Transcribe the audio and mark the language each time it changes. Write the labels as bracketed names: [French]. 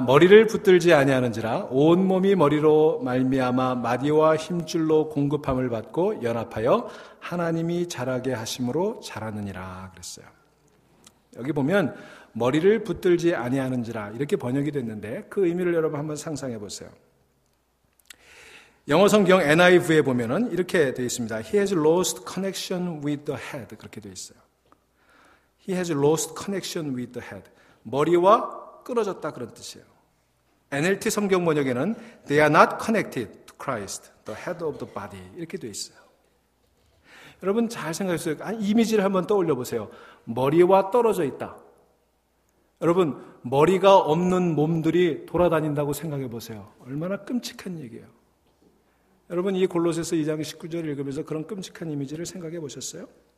[Korean] 머리를 붙들지 아니하는지라 온 몸이 머리로 말미암아 마디와 힘줄로 공급함을 받고 연합하여 하나님이 자라게 하심으로 자라느니라 그랬어요. 여기 보면 머리를 붙들지 아니하는지라 이렇게 번역이 됐는데 그 의미를 여러분 한번 상상해 보세요. 영어 성경 NIV에 보면은 이렇게 되어 있습니다. [English] He has lost connection with the head. [Korean] 그렇게 되어 있어요. [English] He has lost connection with the head. [Korean] 머리와 끊어졌다 그런 뜻이에요. [English] NLT [Korean] 성경 번역에는 [English] They are not connected to Christ, the head of the body. [Korean] 이렇게 되어 있어요. 여러분 잘 생각해보세요. 이미지를 한번 떠올려 보세요. 머리와 떨어져 있다. 여러분 머리가 없는 몸들이 돌아다닌다고 생각해 보세요. 얼마나 끔찍한 얘기예요. 여러분 이 골로새서 2장 19절을 읽으면서 그런 끔찍한 이미지를 생각해 보셨어요?